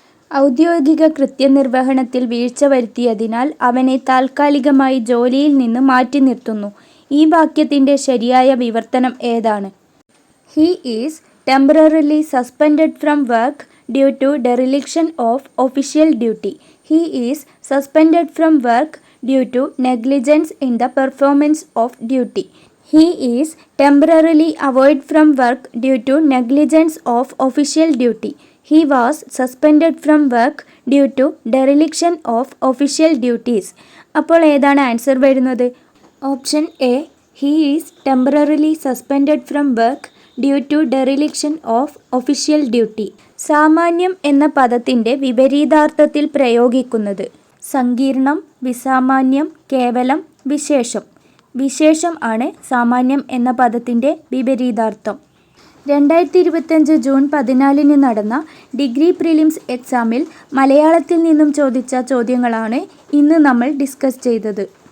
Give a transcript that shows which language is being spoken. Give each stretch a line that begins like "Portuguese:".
Malayalam: ഔദ്യോഗിക കൃത്യനിർവഹണത്തിൽ വീഴ്ച വരുത്തിയതിനാൽ അവനെ താൽക്കാലികമായി ജോലിയിൽ നിന്ന് മാറ്റി നിർത്തുന്നു. ഈ വാക്യത്തിൻ്റെ ശരിയായ വിവർത്തനം ഏതാണ്?
English: He is temporarily suspended from work due to dereliction of official duty. He is suspended from work due to negligence in the performance of duty. He is temporarily avoided from work due to negligence of official duty. He was suspended from work due to dereliction of official duties.
Malayalam: അപ്പോൾ ഏതാണ് answer വരുന്നത്? Option A
English: he is temporarily suspended from work due to dereliction of official duty.
Malayalam: സാമാന്യം എന്ന പദത്തിൻ്റെ വിപരീതാർത്ഥത്തിൽ പ്രയോഗിക്കുന്നത്. സങ്കീർണം, വിസാമാന്യം, കേവലം, വിശേഷം. വിശേഷം ആണ് സാമാന്യം എന്ന പദത്തിൻ്റെ വിപരീതാർത്ഥം. 2025 ജൂൺ 14 നടന്ന ഡിഗ്രി പ്രിലിംസ് എക്സാമിൽ മലയാളത്തിൽ നിന്നും ചോദിച്ച ചോദ്യങ്ങളാണ് ഇന്ന് നമ്മൾ ഡിസ്കസ് ചെയ്തത്.